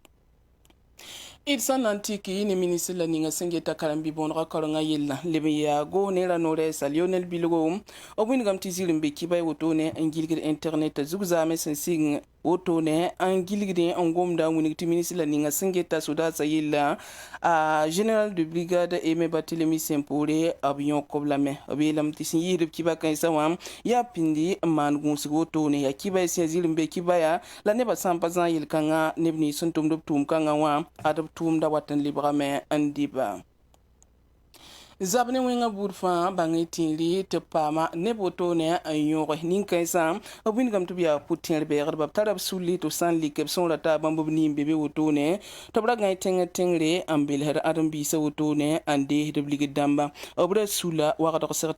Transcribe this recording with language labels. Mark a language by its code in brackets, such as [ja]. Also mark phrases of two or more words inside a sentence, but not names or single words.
[mos] D sãn na n tɩk ne ministr la ninga sẽn geta karen-bi bõonega kaorengã yella leb n yaa goos ne ra no-rɛɛsa Lionel Bilgo b wĩnegame tɩ zir n be kiba wotone n gilgd internet zugzaame sẽn sig wotone n gilgdẽ n gomda n wĩneg tɩ ministr la ninga sẽn geta sodaasã yella a [fr] général de brigade [mos] Aimé Barthélemy Sempore b yõk b lame b yeelame tɩ sẽn yɩɩsd b kiba kãensã wã yaa pĩndi n maan gũusg wotone yaa kiba sẽn zir n be kiba yaa la nebã sã n pa zã n yel-kãngã neb nins sẽn tʋmd b tʋʋm-kãngã wã ad b tʋʋmda wat n lebgame n dɩba. Zab ne wẽngã buud fãa bãng y tĩiri tɩ b paama neb wotone n yõge nin-kãensã b wĩnegame tɩ b yaa pʋ-tẽer bɛɛgdba b tara b sũlli tɩ b sã n lik b sõora taa bãmb b niin be be wotone tɩ b ra gãe tẽngr-tẽngre n belsd ãdem-biisã wotone n deesd b ligd dãmba b ra sula wagdg seg